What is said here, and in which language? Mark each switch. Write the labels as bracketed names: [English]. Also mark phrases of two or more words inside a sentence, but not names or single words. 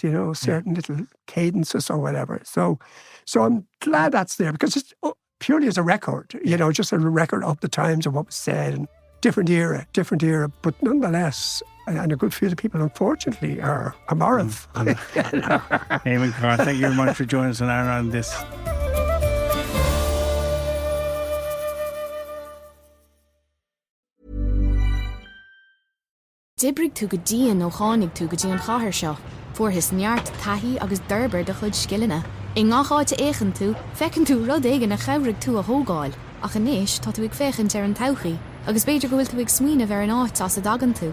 [English] Certain little cadences or whatever. So I'm glad that's there because it's purely as a record. Just a record of the times of what was said and different era. But nonetheless, and a good few of the people, unfortunately, are Amarav. Eamon Carr, thank you very much for joining us on this. [Irish] Dibrig tú go díon ó chánig tú go dtí an chathair seo, fuair neart taithí agus d'urbar de chud scileanna. I ngacháte éigean tú, fecinn tú rud éige na chabhraigh tú a thógáil, ach inis tá tú ag féchant ar an todhchaí, agus beidir go bhfuil tú ag smaoinemh ar an áit as a dagan tú.